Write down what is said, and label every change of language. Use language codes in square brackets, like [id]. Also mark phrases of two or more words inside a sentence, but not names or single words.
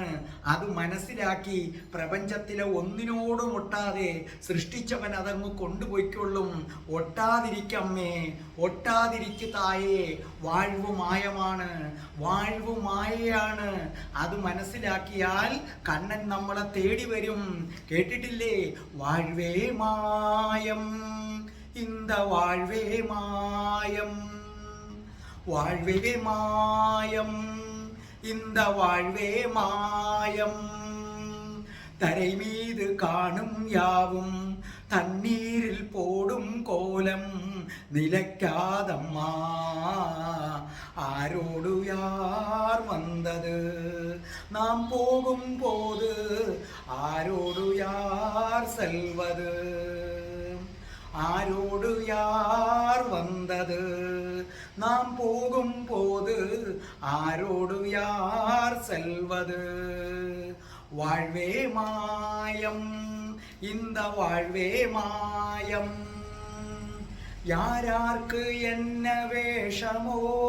[ml] അത് മനസ്സിലാക്കി പ്രപഞ്ചത്തിലെ ഒന്നിനോടും ഒട്ടാതെ സൃഷ്ടിച്ചവൻ അതങ്ങ് കൊണ്ടുപോയിക്കൊള്ളും. ഒട്ടാതിരിക്കമ്മേ, ഒട്ടാതിരിക്കു തായേ. വാഴ്വ് മായമാണ്, വാഴ്വ് മായയാണ്. അത് മനസ്സിലാക്കിയാൽ കണ്ണൻ നമ്മളെ തേടി വരും. കേട്ടിട്ടില്ലേ? [ta] வாழ்வே மாயம், இந்த வாழ்வே மாயம், வாழ்வே மாயம், இந்த வாழ்வே மாயம். தரை மீது காணும் யாவும் தண்ணீரில் போடும் கோலம் நிலைக்காதம்மா. ஆரோடு யார் வந்தது நாம் போகும் போது, ஆரோடு யார் செல்வது? ஆரோடு யார் வந்தது நாம் போகும் போது ஆரோடு யார் செல்வது வாழ்வே மாயம் இந்த வாழ்வே மாயம் யாரார்க்கு என்ன வேஷமோ